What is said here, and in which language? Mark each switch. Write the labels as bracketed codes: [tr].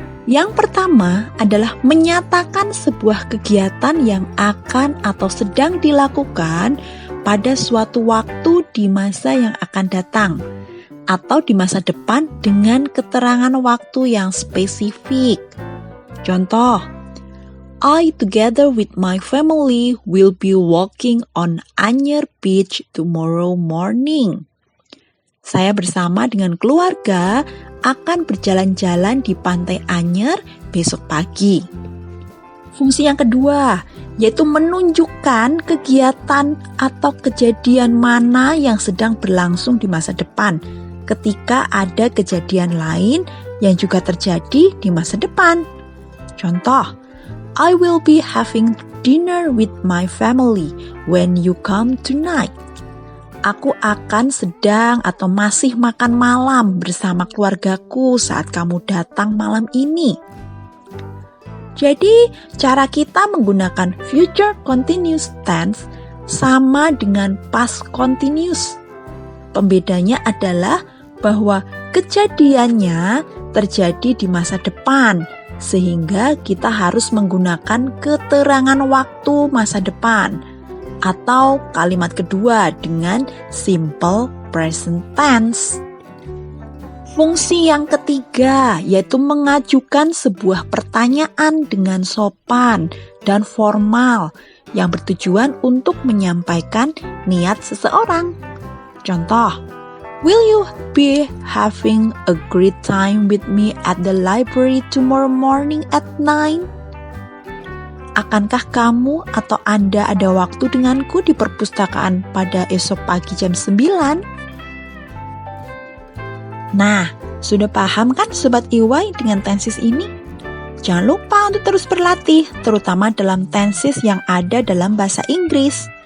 [id] Yang pertama adalah menyatakan sebuah kegiatan yang akan atau sedang dilakukan pada suatu waktu di masa yang akan datang atau di masa depan dengan keterangan waktu yang spesifik. [en] Contoh, I together with my family will be walking on Anyer Beach tomorrow morning. [id] Saya bersama dengan keluarga akan berjalan-jalan di Pantai Anyer besok pagi. Fungsi yang kedua, yaitu menunjukkan kegiatan atau kejadian mana yang sedang berlangsung di masa depan ketika ada kejadian lain yang juga terjadi di masa depan. [en] Contoh, I will be having dinner with my family when you come tonight. [id] Aku akan sedang atau masih makan malam bersama keluargaku saat kamu datang malam ini. Jadi, cara kita menggunakan future continuous tense sama dengan past continuous. Pembedanya adalah bahwa kejadiannya terjadi di masa depan, sehingga kita harus menggunakan keterangan waktu masa depan atau kalimat kedua dengan simple present tense. Fungsi yang ketiga yaitu mengajukan sebuah pertanyaan dengan sopan dan formal yang bertujuan untuk menyampaikan niat seseorang. [en] Contoh, will you be having a great time with me at the library tomorrow morning at 9? [id] Akankah kamu atau Anda ada waktu denganku di perpustakaan pada esok pagi jam 9? Nah, sudah paham kan Sobat EY dengan tenses ini? Jangan lupa untuk terus berlatih, terutama dalam tenses yang ada dalam bahasa Inggris.